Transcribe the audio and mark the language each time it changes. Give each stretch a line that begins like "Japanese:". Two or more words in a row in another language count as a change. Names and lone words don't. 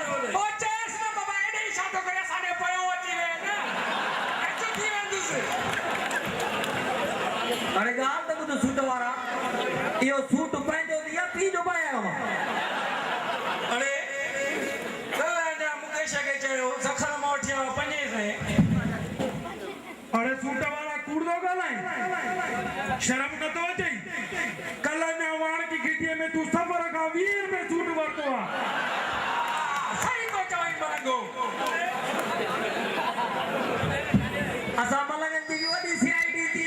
Sindhi: पोइ चएसि न बाबा हेॾे ई छा थो करे असांजे पयो अची वे न अचु थी वेंदुसि अरे गाल त ॿुध सूट वारा इहो सूट पंहिंजो या पी जो पाया अरे कल्ह अञा मुकेश खे चयो सखर मां वठी आयो 500 अरे सूट वाला कूड़ो ॻाल्हाए शर्म नथो अचे कल्ह अञा वाण की गिटीअ में तूं सफ़र खां 20 रुपए सूट वरितो आहे सही थो चवई मलंगो असां मलंगनि जी वॾी सीआईडी थी